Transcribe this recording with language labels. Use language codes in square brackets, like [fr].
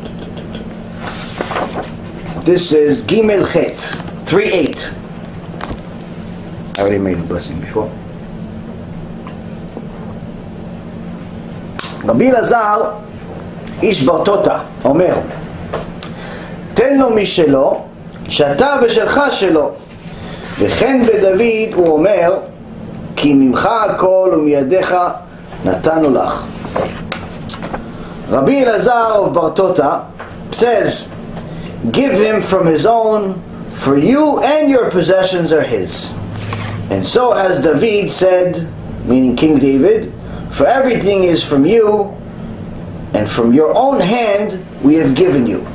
[en] This is Gimel Chet 3:8. I already made a blessing before. [he] Rabbi Elazar איש ברטוטה אומר, תן לו משלו שאתה ושלך שלו, וכן בדוד הוא אומר, כי ממך הכל ומידיך נתנו לך. [en] Rabbi Elazar of Bartosa says, give him from his own, for you and your possessions are his. And so has David said, meaning King David, for everything is from you, and from your own hand we have given you.